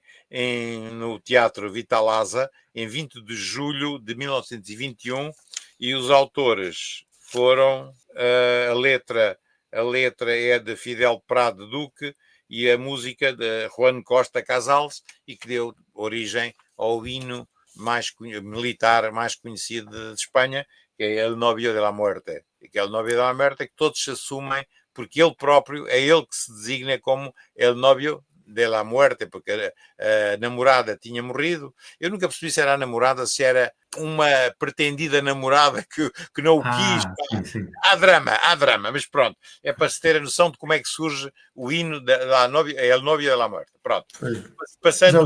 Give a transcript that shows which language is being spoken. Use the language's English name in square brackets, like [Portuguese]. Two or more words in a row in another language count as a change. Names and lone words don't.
[Portuguese] no Teatro Vitalaza, em 20 de julho de 1921, e os autores foram a letra é de Fidel Prado Duque e a música de Juan Costa Casals, e que deu origem ao hino militar mais conhecido de Espanha, que é El Novio de la Muerte. E que é El Novio de la Muerte, que todos se assumem, porque ele próprio, é ele que se designa como El Novio de la Muerte, porque a namorada tinha morrido. Eu nunca percebi se era a namorada, se era uma pretendida namorada que não o quis. Sim, sim. Há drama, mas pronto, é para se ter a noção de como é que surge o hino da El Novio de la Muerte. Pronto, passando